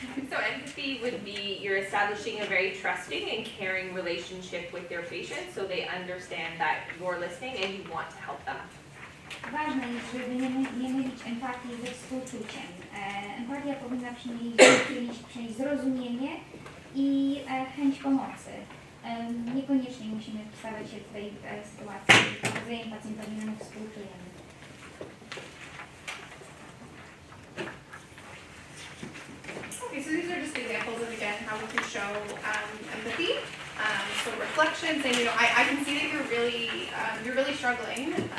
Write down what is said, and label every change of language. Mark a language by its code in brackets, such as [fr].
[en] So empathy would be you're establishing a very trusting and caring relationship with your patient, so they understand that you're listening and you want to help them. [pl] Ważne jest, żeby nie mylić empatii ze współczuciem. Empatia powinna przynieść zrozumienie i chęć pomocy. Niekoniecznie musimy wstawiać się w tej sytuacji, wzajemnie pacjentowi nam współczujemy. [en] Okay, so these are just examples of, again, how we can show empathy. So reflection, saying, I can see that you're really struggling.